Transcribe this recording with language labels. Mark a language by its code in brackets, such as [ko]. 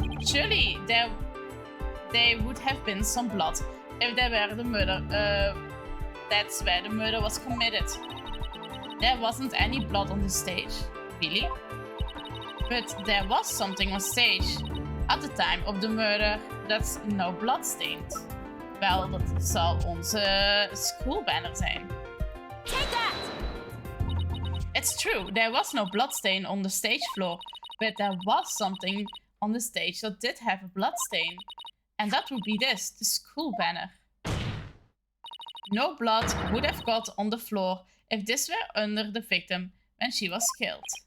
[en] Surely there would have been some blood if there were the murder. That's where the murder was committed. There wasn't any blood on the stage, really? But there was something on stage at the time of the murder that's no bloodstained. [nl] Wel, dat zal onze schoolbanner zijn. [en] Take that! It's true, there was no bloodstain on the stage floor, but there was something on the stage that did have a bloodstain. And that would be this, the school banner. No blood would have got on the floor if this were under the victim when she was killed.